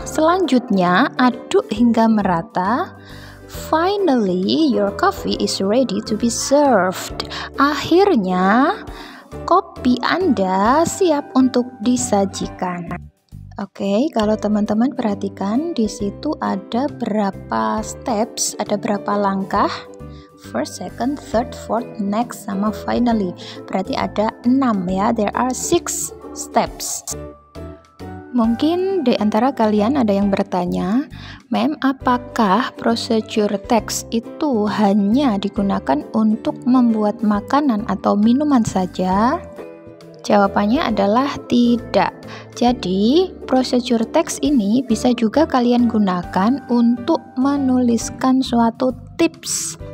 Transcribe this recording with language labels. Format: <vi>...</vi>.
<id>Selanjutnya, aduk hingga merata.</id> <en>Finally, your coffee is ready to be served. Akhirnya,</en> <id>kopi Anda siap untuk disajikan. Oke, kalau teman-teman perhatikan di situ ada berapa steps, ada berapa langkah.</id> <en>First, second, third, fourth, next, sama finally.</en> <id>Berarti ada 6 ya.</id> <en>There are 6 steps.</en> <id>Mungkin di antara kalian ada yang bertanya, "Ma'am, apakah procedure text itu hanya digunakan untuk membuat makanan atau minuman saja?" Jawabannya adalah tidak. Jadi, procedure text ini bisa juga kalian gunakan untuk menuliskan suatu tips.</id>